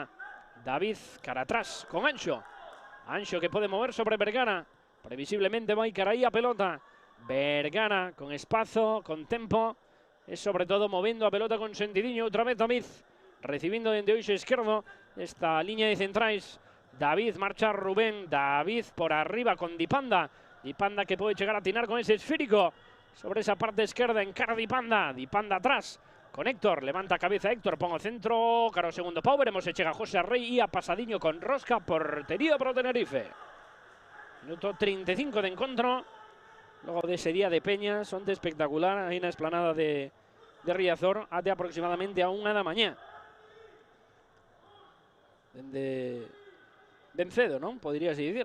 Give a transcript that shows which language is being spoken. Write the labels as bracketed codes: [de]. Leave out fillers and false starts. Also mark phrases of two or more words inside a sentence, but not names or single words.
[gl] David cara atrás con Anxo. Anxo que pode mover sobre Vergara. Previsiblemente vai cara aí a pelota. Vergara con espacio, con tempo, es sobre todo moviendo a pelota con sentidiño. Outra vez David, recibiendo dende o eixo esquerdo esta línea de centrais. David marcha Rubén, David por arriba con Dipanda. [es] Dipanda que puede llegar a atinar con ese esférico sobre esa parte izquierda, encara Dipanda. [gl] Dipanda atrás con Héctor, levanta cabeza Héctor, [es] pongo centro, [gl] caro segundo pau, veremos se chega José Rey y a pasadiño con rosca, portería para o Tenerife. Minuto 35 de encontro, logo dese día de Peña, sonte espectacular, aí na esplanada de Riazor, até aproximadamente a 1 da mañá. Dende ben cedo, non? Poderíase dicir.